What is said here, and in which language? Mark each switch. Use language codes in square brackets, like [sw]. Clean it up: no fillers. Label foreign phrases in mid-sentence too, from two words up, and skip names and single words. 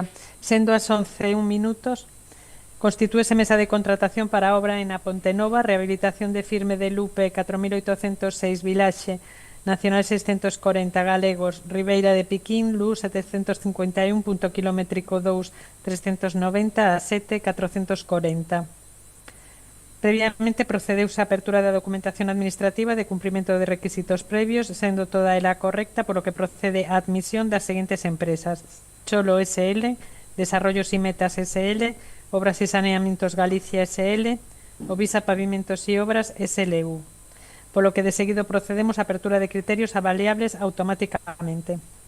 [gl] Sendo as 11:01, constitúese mesa de contratación para a obra en a Ponte Nova, rehabilitación de firme de Lupe 4806 Vilaxe, Nacional 640 Galegos, Ribeira de Piquín, Lu 751, punto kilométrico 2, 390 a 7, 440. Previamente procedeuse a apertura da documentación administrativa de cumprimento de requisitos previos, sendo toda ela correcta, polo que procede a admisión das seguintes empresas: Cholo SL, Desarrollos y Metas SL, Obras y Saneamientos Galicia SL, Ovisa Pavimentos y Obras SLU. Polo que de seguido procedemos a apertura de criterios avaliables automáticamente.